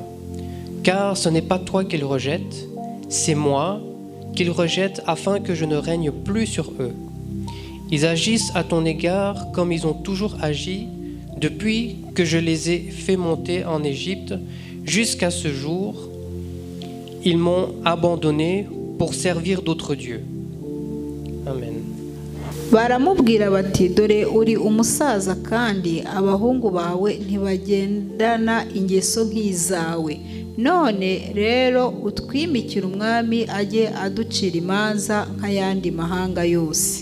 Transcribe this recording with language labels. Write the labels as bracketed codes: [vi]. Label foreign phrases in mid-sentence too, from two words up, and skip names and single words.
[fr] Car ce n'est pas toi qu'il rejette, c'est moi qu'il rejette afin que je ne règne plus sur eux. Ils agissent à ton égard comme ils ont toujours agi depuis que je les ai fait monter en Égypte jusqu'à ce jour. Ils m'ont abandonné pour servir d'autres dieux. Amen. [rw] Baramubwira bati dore uri umusaza kandi abahungu bawe ntibagendana ingeso nk'izawe. None rero utwimikira umwami ajye aducira imanza nk'ayandi mahanga yose.